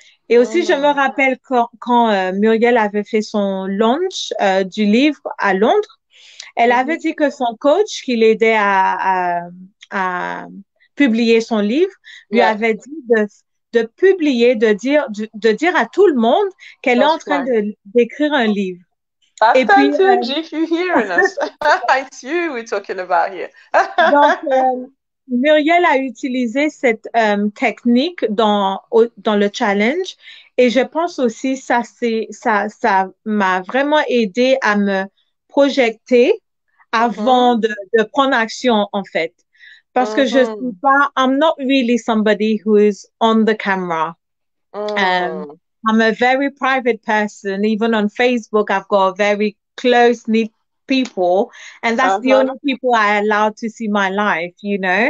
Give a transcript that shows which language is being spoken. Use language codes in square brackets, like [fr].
[fr] Et aussi, je me rappelle quand Muriel avait fait son launch du livre à Londres, elle avait dit que son coach qui l'aidait à publier son livre lui avait dit de publier, de dire à tout le monde qu'elle est en train d'écrire un livre. [en] Past tense, if you hearing us. It's you we're talking about here. [fr] Donc, Muriel a utilisé cette technique dans le challenge et je pense aussi ça m'a vraiment aidé à me projeter avant de prendre action en fait. Parce que je suis pas, [en] I'm not really somebody who is on the camera. I'm a very private person. Even on Facebook, I've got very close-knit people, and that's the only people I allow to see my life, you know.